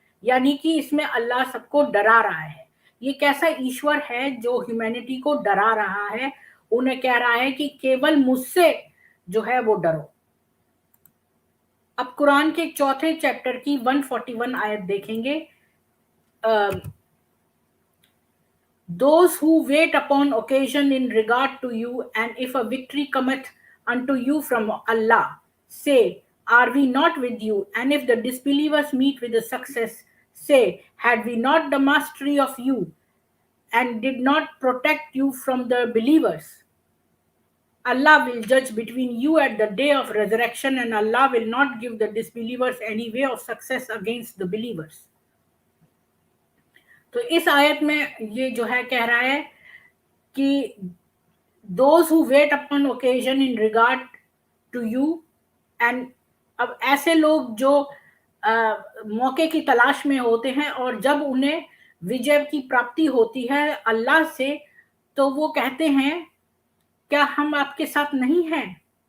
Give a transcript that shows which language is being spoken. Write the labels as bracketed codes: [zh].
[hi] यानी कि इसमें अल्लाह सबको डरा रहा है। ये कैसा ईश्वर है जो ह्यूमैनिटी को डरा रहा है, उन्हें कह रहा है कि केवल मुझसे जो है वो डरो। अब कुरान के चौथे चैप्टर की 141 आयत देखेंगे। [en] Those who wait upon occasion in regard to you, and if a victory cometh unto you from Allah, say, are we not with you? And if the disbelievers meet with a success, say, had we not the mastery of you, and did not protect you from the believers? Allah will judge between you at the day of resurrection, and Allah will not give the disbelievers any way of success against the believers. [hi] तो इस आयत में ये जो है कह रहा है कि [en] those who wait upon occasion in regard to you, and [hi] अब ऐसे लोग जो मौके की तलाश में होते हैं और जब उन्हें विजय की प्राप्ति होती है अल्लाह से, तो वो कहते हैं क्या हम आपके साथ नहीं हैं।